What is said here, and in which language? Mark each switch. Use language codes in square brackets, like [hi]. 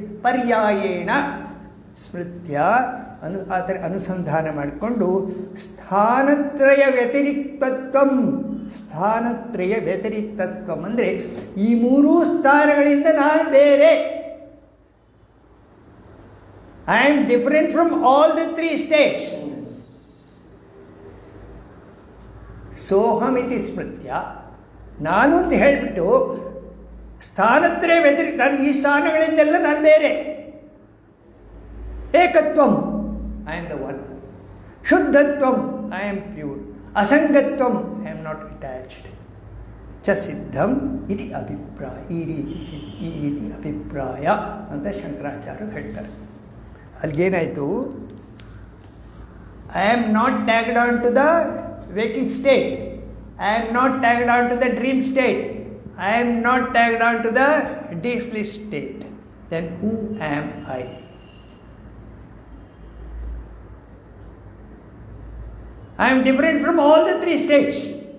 [sa] ಪರ್ಯಾಯೇಣ ಸ್ಮೃತ್ಯ [kn] ಆ ಥರ ಅನುಸಂಧಾನ ಮಾಡಿಕೊಂಡು [sa] ಸ್ಥಾನತ್ರಯ ವ್ಯತಿರಿಕ್ತತ್ವಂ. [kn] ಸ್ಥಾನತ್ರಯ ವ್ಯತಿರಿಕ್ತತ್ವಂ ಅಂದರೆ ಈ 3 ಸ್ಥಾನಗಳಿಂದ ನಾನು ಬೇರೆ. [en] I am different from all the 3 states. [sa] ಸೋಹಮಿತಿ ಸ್ಮೃತ್ಯ, [kn] ನಾನು ಅಂತ ಹೇಳಿಬಿಟ್ಟು ಸ್ಥಾನತ್ರಯ ಬೆದರಿ, ನಾನು ಈ ಸ್ಥಾನಗಳಿಂದೆಲ್ಲ ನಾನು ಬೇರೆ. [en] ಏಕತ್ವಂ, I am the one. ಶುದ್ಧತ್ವಂ, I am pure. [sa] ಅಸಂಗತ್ವಂ, [en] I am not attached. [sa] ಚ ಸಿದ್ಧಂ ಇತಿ ಅಭಿಪ್ರಾಯ. [kn] ಈ ರೀತಿ ಅಭಿಪ್ರಾಯ ಅಂತ ಶಂಕರಾಚಾರ್ಯರು ಹೇಳ್ತಾರೆ. ಅಲ್ಲಿಗೇನಾಯಿತು, [en] I am not tagged on to the waking state. I am not tagged on to the dream state. I am not tagged on to the deep sleep state. Then who am I? I am different from all the three states.